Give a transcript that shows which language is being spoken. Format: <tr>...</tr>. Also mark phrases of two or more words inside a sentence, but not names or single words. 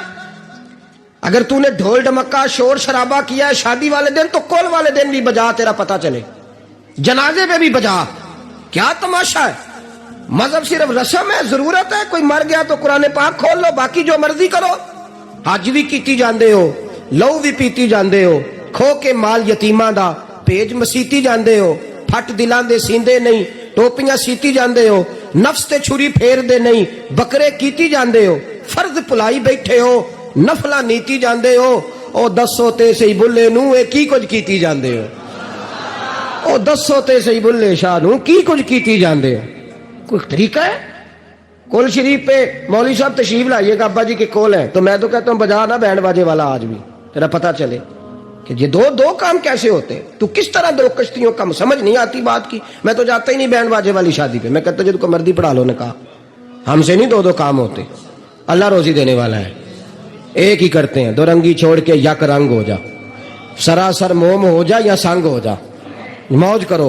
<ur>اگر تو نے ڈھول ڈمکا شور شرابہ کیا ہے شادی والے دن تو کل والے دن بھی بجا، تیرا پتہ چلے، جنازے پہ بھی بجا۔ کیا تماشا ہے؟ مذہب صرف رسم ہے، ضرورت ہے، کوئی مر گیا تو قرآن پاک کھول لو، باقی جو مرضی کرو۔</ur> <pa>حج بھی کیتی جاندے ہو، لو بھی پیتی جاندے ہو، کھو کے مال یتیماں دا پیج مسیتی جاندے ہو، پھٹ دلاں دے سیندے نہیں، ٹوپیاں سیتی جاندے ہو، نفس تے چھری پھیر دے نہیں، بکرے کیتی جاندے ہو، فرض پلائی بیٹھے ہو، نفلا نیتی جاندے ہو، او دسو تے سی بلے نو اے کی کچھ کیتی جاندے ہو، او دسو تے سی بلے شاہ نو کی کچھ کیتی جاندے ہو۔</pa> <ur>کوئی طریقہ ہے؟ کول شریف پہ مولوی صاحب تشریف لائیے گا ابا جی کے کول ہے تو میں تو کہتا ہوں بجا نا بینڈ باجے والا آج بھی، تیرا پتہ چلے کہ یہ دو کام کیسے ہوتے ہیں۔ تو کس طرح 2 کشتیوں کا سمجھ نہیں آتی بات کی۔ میں تو جاتا ہی نہیں بینڈ باجے والی شادی پہ، میں کہتا جب کو مردی پڑھا لو نے کہا ہم سے نہیں 2 کام ہوتے، اللہ روزی دینے والا ہے، ایک ہی کرتے ہیں، 2 رنگی چھوڑ کے یک رنگ ہو جا، سراسر موم ہو جا یا سنگ ہو جا، موج کرو۔</ur>